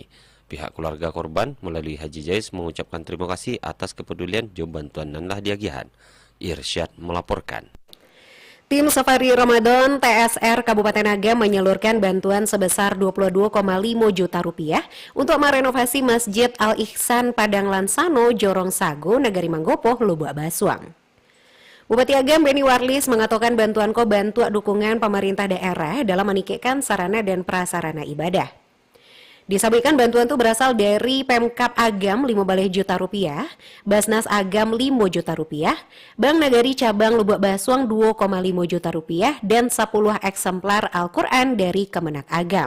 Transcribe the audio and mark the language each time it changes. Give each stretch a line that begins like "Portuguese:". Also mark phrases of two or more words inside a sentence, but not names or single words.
Indonesian: Pihak keluarga korban melalui Haji Jais mengucapkan terima kasih atas kepedulian dan bantuan dan hadiahan. Irsyad melaporkan. Tim Safari Ramadan TSR Kabupaten Agam menyalurkan bantuan sebesar 22,5 juta rupiah untuk merenovasi Masjid Al-Ihsan Padang Lansano, Jorong Sago, Nagari Manggopo, Lubuk Basuang. Bupati Agam Beni Warlis mengatakan bantuan bantu dukungan pemerintah daerah dalam menikahkan sarana dan prasarana ibadah. Disampaikan bantuan itu berasal dari Pemkab Agam 15 juta rupiah, Basnas Agam 5 juta rupiah, Bank Nagari Cabang Lubuk Basuang 2,5 juta rupiah, dan 10 eksemplar Al-Quran dari Kemenak Agam.